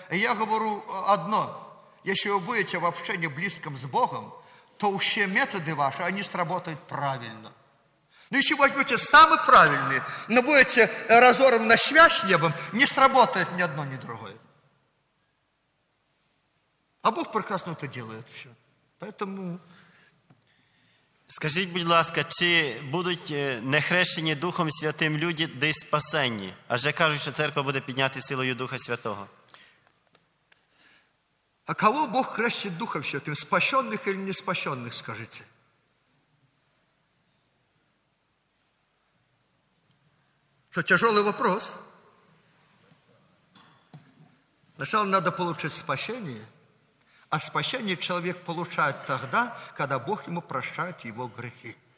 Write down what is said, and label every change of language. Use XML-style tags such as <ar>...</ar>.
<ru>И я говорю одно. Если вы будете в общении близком с Богом, то все методы ваши, они сработают правильно. Но если возьмете самый правильный, но будете разором на связь с небом, не сработает ни одно, ни другое. А Бог прекрасно это делает все. Поэтому...</ru> <uk>Скажіть, будь ласка, чи будуть нехрещені Духом Святим люди десь спасені? Адже кажуть, що церква буде підняти силою Духа Святого. А кого Бог хрещить Духом Святим?</uk> <ru>Спасенних или не спасенних, скажите? Що, тяжелый вопрос. Сначала надо получить спасение. А спасение человек получает тогда, когда Бог ему прощает его грехи.</ru>